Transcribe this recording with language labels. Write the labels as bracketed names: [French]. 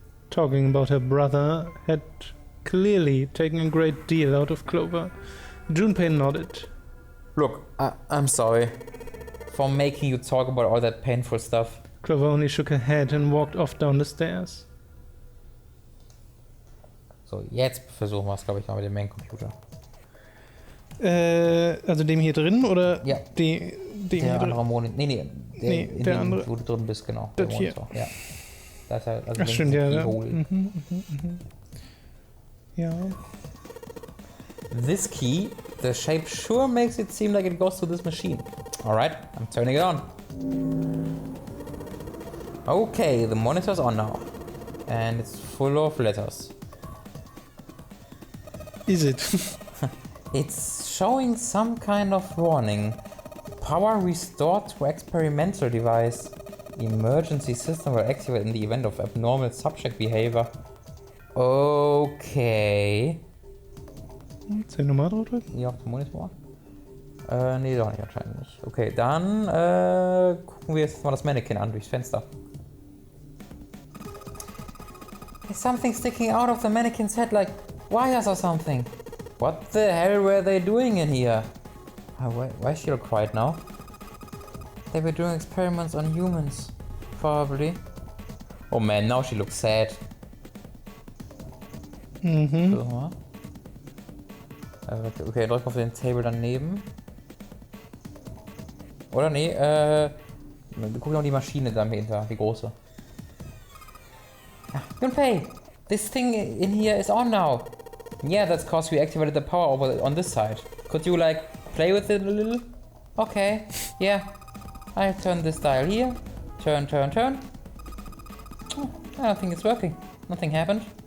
[English] Talking about her brother had clearly taken a great deal out of Clover. Junpei nodded. Look, I'm sorry for making you talk about all that painful stuff. Clover only shook her head and walked off down the stairs. [German] So, jetzt versuchen wir es, glaube ich, mal mit dem Main Computer. Also dem hier drin oder ja. Dem der hier andere drin? Monitor. Nee, der andere. Wo du drin bist, genau. Das der hier. Ja. Das ist halt, also Ach stimmt, ja. Ja. [English] This key, the shape sure makes it seem like it goes to this machine. Alright, I'm turning it on. Okay, the monitor's on now. And it's full of letters. Is it? It's showing some kind of warning. Power restored to experimental device. Emergency system will activate in the event of abnormal subject behavior. Okay. [German] Soll ich nochmal draufdrücken? Ja, auf dem Monitor. Nee, doch nicht anscheinend nicht. Okay, dann gucken wir jetzt mal das Mannequin an durchs Fenster. [English] There's something sticking out of the mannequin's head like wires or something. What the hell were they doing in here? Why is she all quiet now? They were doing experiments on humans. Probably. Oh man, now she looks sad. [German] So, okay, drück auf den Table daneben. Oder nee, guck noch die Maschine dahinter, die große. [English] Junpei, this thing in here is on now. Yeah, that's cause we activated the power over on this side. Could you like play with it a little? Okay, yeah. I'll turn this dial here. Turn. Oh, I don't think it's working. Nothing happened.